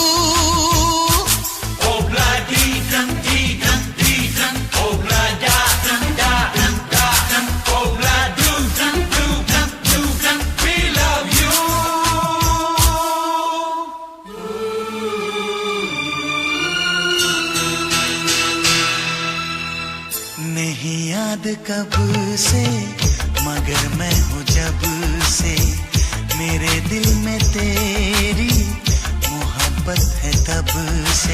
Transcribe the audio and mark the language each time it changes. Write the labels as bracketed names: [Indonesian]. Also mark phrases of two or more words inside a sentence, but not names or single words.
[English] Obla di dum, obla da dum da dum da dum, obla do dum do dum do dum. We love you. [Hindi] नहीं याद कब से, मगर मैं हूँ जब से, मेरे दिल में तेरी मोहब्बत है तब से।